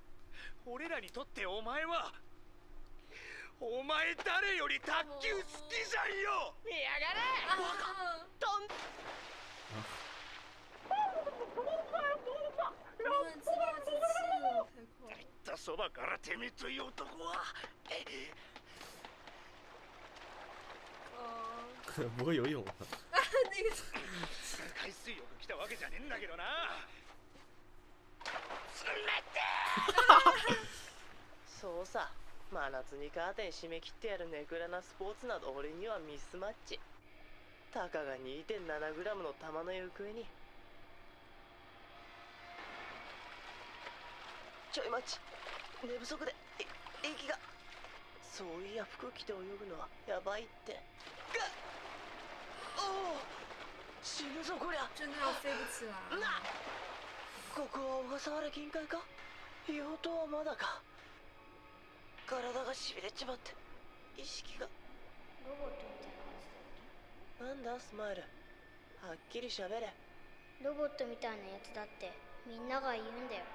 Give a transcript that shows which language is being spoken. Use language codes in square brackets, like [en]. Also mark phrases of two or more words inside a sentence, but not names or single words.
[ja] 俺らにとってお前はお前誰より卓球好きじゃんよ。見やがれ。飛ん言ったそばからてめえという男は [zh] 不会游泳了。 [ja] 海水浴来たわけじゃねえんだけどな。そうさ。真夏にカーテン締め切ってやるネクラなスポーツなど俺にはミスマッチ。たかが 2.7g の球の行方に。ちょい待ち。寝不足で息が。そういや服着て泳ぐのはやばいって。死ぬぞこりゃ。 [zh] 真的要飞不起来了。 [ja] ここは小笠原近海か？硫黄島はまだか。体がしびれちまって意識が。ロボットみたいなやつだっなんだスマイル、はっきりしゃべれ。け？ロボットみたいなやつだってみんなが言うんだよ。